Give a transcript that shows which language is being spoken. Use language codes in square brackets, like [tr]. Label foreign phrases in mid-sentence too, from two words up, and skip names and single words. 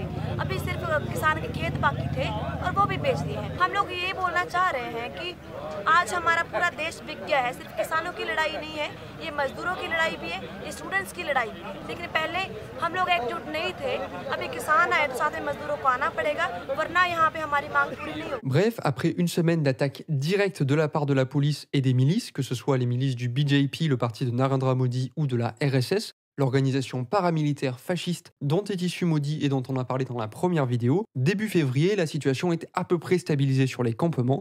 [hi] अभी सिर्फ किसान के खेत बाकी थे और वो भी बेच दिए हैं। हम लोग ये बोलना चाह रहे हैं कि आज हमारा पूरा देश बिक गया है। सिर्फ किसानों की लड़ाई नहीं है, ये मजदूरों की लड़ाई भी है, ये स्टूडेंट्स की लड़ाई भी है। लेकिन पहले हम लोग एकजुट नहीं थे, अभी किसान आए तो साथ में मजदूरों को आना पड़ेगा, वरना यहाँ पे हमारी मांग पूरी नहीं होगी। [fr] Bref, après une semaine d'attaques directes de la part de la police et des milices, que ce soit les milices du BJP, le parti de Narendra Modi, ou de la RSS, l'organisation paramilitaire fasciste dont est issu Modi et dont on a parlé dans la première vidéo, début février, la situation est à peu près stabilisée sur les campements.